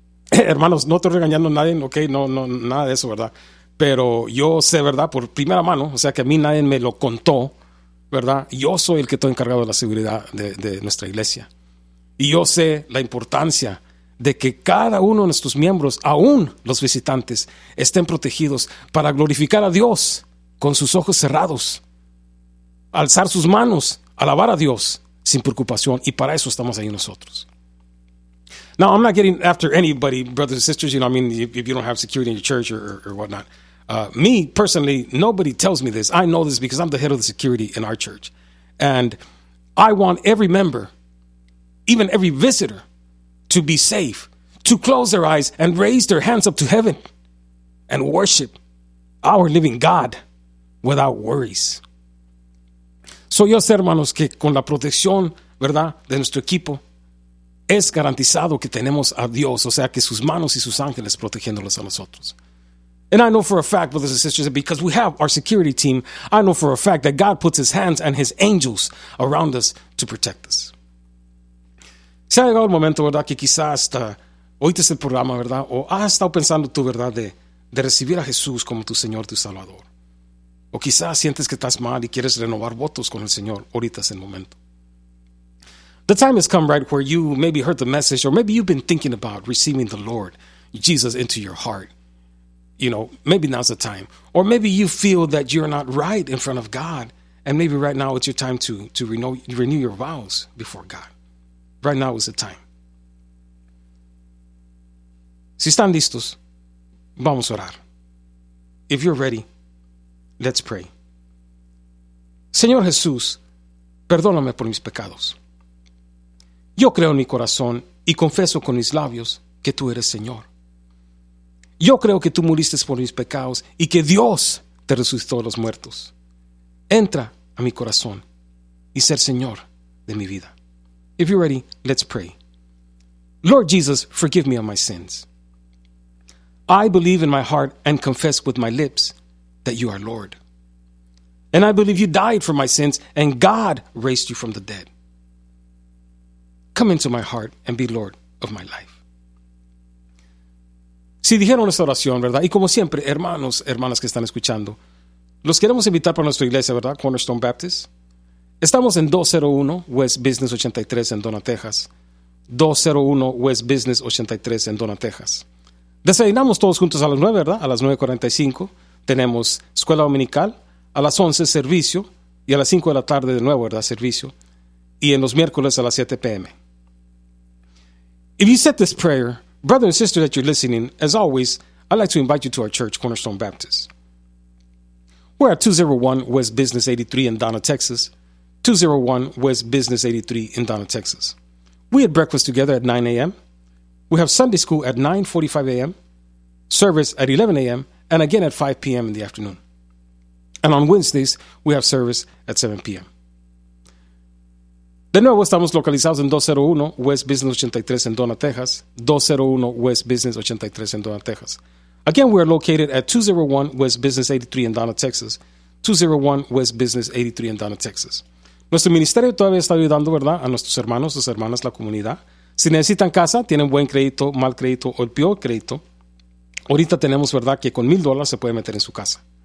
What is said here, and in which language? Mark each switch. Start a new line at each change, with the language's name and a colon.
Spanish: Hermanos, no estoy regañando a nadie, ok, no, nada de eso, ¿verdad? Pero yo sé, ¿verdad? Por primera mano, o sea que a mí nadie me lo contó, ¿verdad? Yo soy el que estoy encargado de la seguridad de nuestra iglesia. Y yo sé la importancia de que cada uno de nuestros miembros, aún los visitantes, estén protegidos para glorificar a Dios con sus ojos cerrados, alzar sus manos, alabar a Dios sin preocupación. Y para eso estamos ahí nosotros.
English: Now, I'm not getting after anybody, brothers and sisters, you know, I mean, if you don't have security in your church or whatnot. Me, personally, nobody tells me this. I know this because I'm the head of the security in our church. And I want every member, even every visitor, to be safe, to close their eyes and raise their hands up to heaven and worship our living God without worries.
Spanish: So, yo sé, hermanos, que con la protección, ¿verdad?, de nuestro equipo, es garantizado que tenemos a Dios, o sea, que sus manos y sus ángeles protegiéndolos a nosotros.
English: And I know for a fact, brothers and sisters, that because we have our security team, I know for a fact that God puts his hands and his angels around us to protect us.
Spanish: Se ha llegado el momento, ¿verdad?, que quizás hasta oíste el programa, ¿verdad?, o has estado pensando tú, ¿verdad?, de recibir a Jesús como tu Señor, tu Salvador. O quizás sientes que estás mal y quieres renovar votos con el Señor, ahorita es el momento.
English: The time has come, right, where you maybe heard the message, or maybe you've been thinking about receiving the Lord, Jesus, into your heart. You know, maybe now's the time. Or maybe you feel that you're not right in front of God, and maybe right now it's your time to renew your vows before God. Right now is the time.
Spanish: Si están listos, vamos a orar.
English: If you're ready, let's pray.
Spanish: Señor Jesús, perdóname por mis pecados. Yo creo en mi corazón y confieso con mis labios que tú eres Señor. Yo creo que tú muriste por mis pecados y que Dios te resucitó de los muertos. Entra a mi corazón y ser Señor de mi vida.
English: If you're ready, let's pray. Lord Jesus, forgive me of my sins. I believe in my heart and confess with my lips that you are Lord. And I believe you died for my sins and God raised you from the dead. Come into my heart and be Lord of my life.
Spanish: Si dijeron esta oración, ¿verdad? Y como siempre, hermanos, hermanas que están escuchando, los queremos invitar para nuestra iglesia, ¿verdad? Cornerstone Baptist. Estamos en 201 West Business 83 en Donna, Texas. 201 West Business 83 en Donna, Texas. Desayunamos todos juntos a las 9, ¿verdad? A las 9:45 tenemos escuela dominical. A las 11, servicio. Y a las 5 de la tarde, de nuevo, ¿verdad? Servicio. Y en los miércoles a las 7 p.m.
English: If you said this prayer, brother and sister that you're listening, as always, I'd like to invite you to our church, Cornerstone Baptist. We're at 201 West Business 83 in Donna, Texas. 201 West Business 83 in Donna, Texas. We had breakfast together at 9 a.m. We have Sunday school at 9:45 a.m., service at 11 a.m., and again at 5 p.m. in the afternoon. And on Wednesdays, we have service at 7 p.m.
Spanish: De nuevo, estamos localizados en 201 West Business 83 en Donna, Texas. 201 West Business 83 en Donna, Texas.
English: Again, we are located at 201 West Business 83 in Donna, Texas. 201 West Business 83 in Donna, Texas.
Spanish: Nuestro ministerio todavía está ayudando, ¿verdad?, a nuestros hermanos, sus hermanas, la comunidad. Si necesitan casa, tienen buen crédito, mal crédito o el peor crédito. Ahorita tenemos, ¿verdad?, que con $1,000 se puede meter en su casa.